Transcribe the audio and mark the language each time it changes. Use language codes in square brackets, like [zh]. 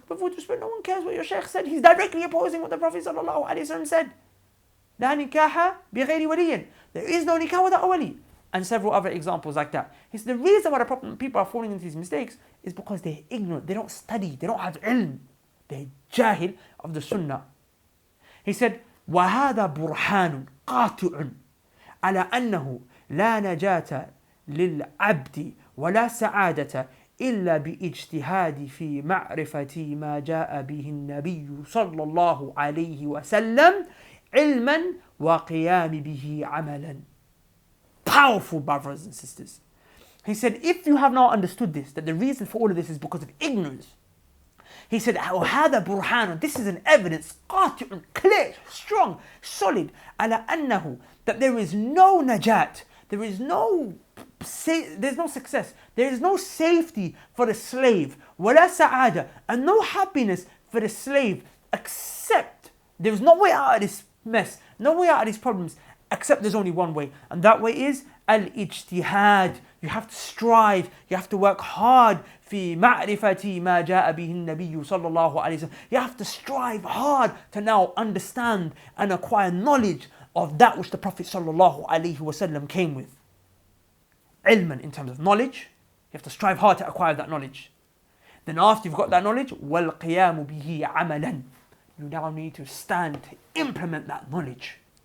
[en] But with respect, no one cares what your Shaykh said. He's directly opposing what the Prophet ﷺ said. [ar] لا نكاح بغير ولي. [en] There is no nikah without a wali. And several other examples like that. It's the reason why people are falling into these mistakes is because they're ignorant. They don't study. They don't have ilm. They're jahil of the sunnah. He said, [ar] وهذا برهان قاطع على أنه لا نجاة للعبد ولا سعادة إلا باجتهاد في معرفة ما جاء به النبي صلى الله عليه وسلم علما وقيام به عملا. [en] Powerful brothers and sisters. He said, if you have not understood this, that the reason for all of this is because of ignorance, he said, [ar] وهذا برهان, [en] this is an evidence, قاطع, clear, strong, solid, [ar] على أنه, [en] that there is no najat, there's no success, there is no safety for the slave, [ar] ولا سعادة, [en] and no happiness for the slave, except, there's no way out of this mess, no way out of these problems, accept there's only one way, and that way is al-ijtihad. You have to strive, you have to work hard. [ar] في معرفة ما جاء به النبي صلى الله عليه وسلم. [en] You have to strive hard to now understand and acquire knowledge of that which the Prophet sallallahu alaihi wasallam came with. Ilman, in terms of knowledge, you have to strive hard to acquire that knowledge. Then after you've got that knowledge, [ar] وَالْقِيَامُ بِهِ عَمَلًا. [en] You now need to stand to implement that knowledge.